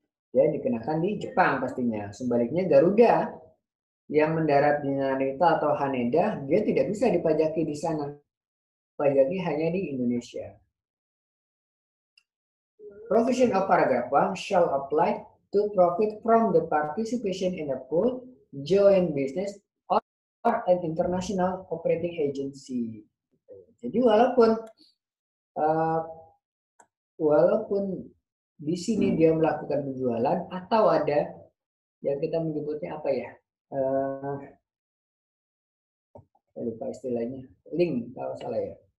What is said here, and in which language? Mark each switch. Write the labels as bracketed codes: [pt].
[id] Dia dikenakan di Jepang pastinya. Sebaliknya Garuda yang mendarat di Narita atau Haneda, dia tidak bisa dipajaki di sana. Pajaki hanya di Indonesia. [en] Provision of paragraph 1 shall apply to profit from the participation in a pool, joint business, or an international operating agency. [id] Jadi walaupun di sini dia melakukan penjualan atau ada yang kita menyebutnya apa ya? Saya lupa istilahnya. Link kalau salah ya.